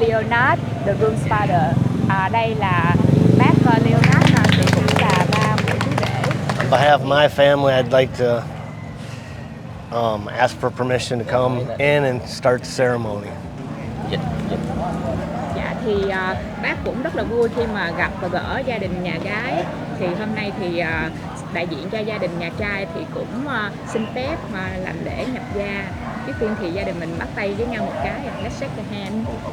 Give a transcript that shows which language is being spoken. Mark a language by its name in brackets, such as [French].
[English] Leonard, the groom's father. [Vietnamese] Đây là bác Leonard, thì cũng là ba của chú rể. [English] On behalf of my family, I'd like to ask for permission to come in and start the ceremony. [Vietnamese] Dạ thì bác cũng rất là vui khi mà gặp và gỡ gia đình nhà gái. Thì hôm nay thì đại diện cho gia đình nhà trai thì cũng xin phép mà làm lễ nhập gia. Trước tiên thì gia đình mình bắt tay với nhau một cái. [English] Let's shake the hand.